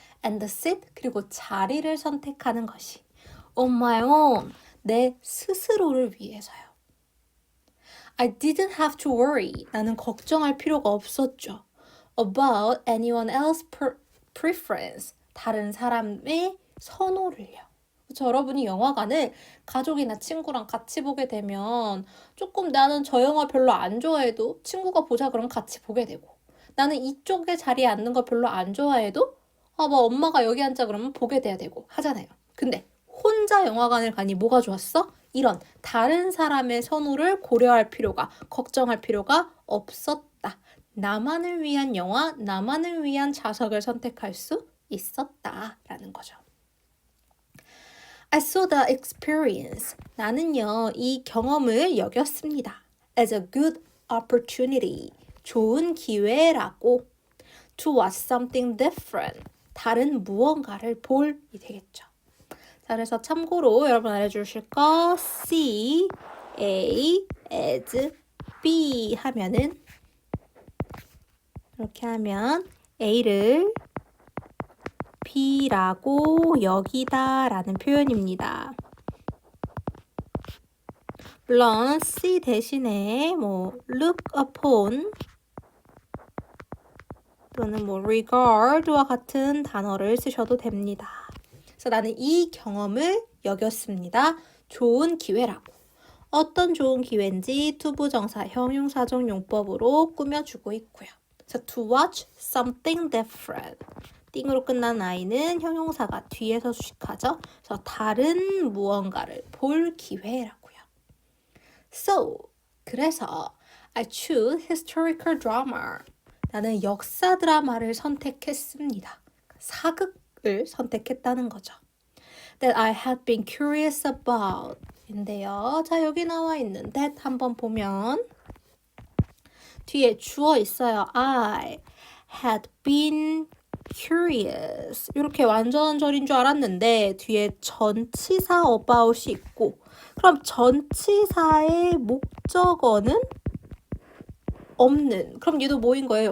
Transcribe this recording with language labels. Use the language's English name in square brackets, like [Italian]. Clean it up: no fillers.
[English] and the seat, [Korean] 그리고 자리를 선택하는 것이. [English] on my own, [Korean] 내 스스로를 위해서요. [English] I didn't have to worry, [Korean] 나는 걱정할 필요가 없었죠. [English] about anyone else's preference, [Korean] 다른 사람의 선호를요. 그렇죠? 여러분이 영화관을 가족이나 친구랑 같이 보게 되면 조금 나는 저 영화 별로 안 좋아해도 친구가 보자 그러면 같이 보게 되고, 나는 이쪽에 자리에 앉는 거 별로 안 좋아해도 뭐 엄마가 여기 앉자 그러면 보게 돼야 되고 하잖아요. 근데 혼자 영화관을 가니 뭐가 좋았어? 이런 다른 사람의 선호를 고려할 필요가, 걱정할 필요가 없었다. 나만을 위한 영화, 나만을 위한 좌석을 선택할 수 있었다라는 거죠. [English] I saw the experience. [Korean] 나는요, 이 경험을 여겼습니다. [English] as a good opportunity. [Korean] 좋은 기회라고. [English] to watch something different. [Korean] 다른 무언가를 볼이 되겠죠. 자, 그래서 참고로 여러분 알려주실 거 C, A, as, B 하면은 이렇게 하면 A를 B라고 여기다 라는 표현입니다. 물론 C 대신에 look upon 또는 regard와 같은 단어를 쓰셔도 됩니다. 그래서 나는 이 경험을 여겼습니다. 좋은 기회라고. 어떤 좋은 기회인지 투부정사 형용사적 용법으로 꾸며주고 있고요. 그래서 [English] to watch something different. [Korean] 띵으로 끝난 I는 형용사가 뒤에서 수식하죠. 그래서 다른 무언가를 볼 기회라고요. [English] So, [Korean] 그래서 [English] I choose historical drama. [Korean] 나는 역사 드라마를 선택했습니다. 사극을 선택했다는 거죠. [English] That I had been curious about. [Korean] 인데요. 자, 여기 나와 있는 that 한번 보면 뒤에 주어 있어요. [English] I had been curious. [Korean] 이렇게 완전한 절인 줄 알았는데 뒤에 전치사 about이 있고, 그럼 전치사의 목적어는 없는. 그럼 얘도 뭐인 거예요?